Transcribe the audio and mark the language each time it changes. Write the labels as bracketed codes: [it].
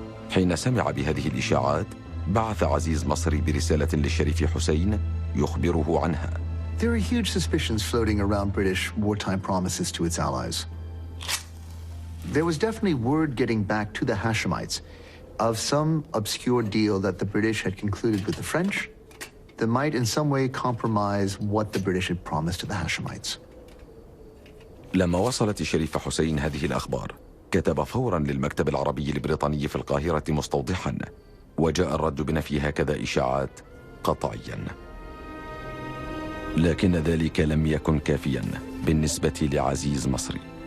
[ar] حين سمع بهذه الإشاعات، بعث عزيز مصري برسالة للشريف حسين يخبره عنها. [en] There are huge suspicions floating around British wartime promises to its allies. There was definitely word getting back to the Hashemites of some obscure deal that the British had concluded with the French that might in some way compromise what the British had promised to the Hashemites. [ar] لما وصلت الشريف حسين هذه الأخبار، كتب فوراً للمكتب العربي البريطاني في القاهرة مستوضحاً، وجاء الرد بنفي هكذا إشاعات قطعياً. لكن ذلك لم يكن كافياً بالنسبة لعزيز مصري.